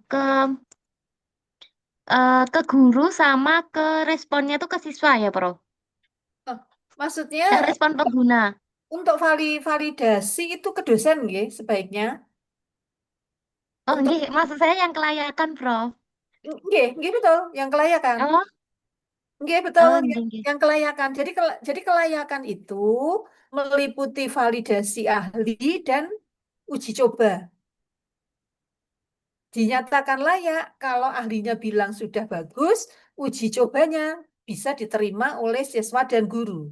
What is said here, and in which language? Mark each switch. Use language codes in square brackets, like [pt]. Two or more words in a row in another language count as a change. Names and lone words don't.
[id] ke ke guru sama ke responnya tuh ke siswa ya, Prof. Oh, maksudnya Respon pengguna. untuk validasi itu ke dosen nggih sebaiknya. Oh, Untuk nggih, maksud saya yang kelayakan, Prof. nggih betul, yang kelayakan. Oh, Nggih betul, [jv] nggih, nggih. [id] yang kelayakan. Jadi kelayakan itu meliputi validasi ahli dan uji coba. Dinyatakan layak kalau ahlinya bilang sudah bagus, uji cobanya bisa diterima oleh siswa dan guru.